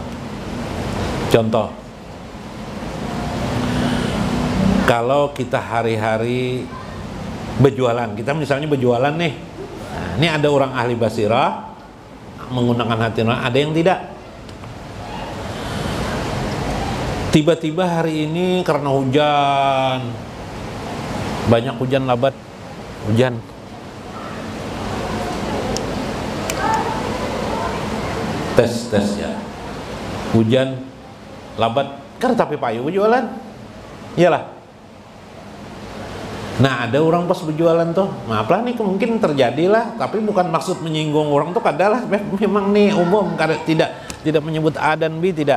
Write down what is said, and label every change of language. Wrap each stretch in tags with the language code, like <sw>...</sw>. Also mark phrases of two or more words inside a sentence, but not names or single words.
<id>Contoh, kalau kita hari-hari berjualan, kita misalnya berjualan nih, nah, ini ada orang ahli basirah menggunakan hati, ada yang tidak. Tiba-tiba hari ini karena hujan, banyak hujan lebat, hujan, tes ya,</id> <bjn>hujan lebat, kan tapi payu berjualan, iyalah. Nah ada orang pas berjualan tuh, maaflah nih mungkin terjadilah, tapi bukan maksud menyinggung orang tuh, kadalah memang nih umum, tidak menyebut A dan B, tidak.</bjn>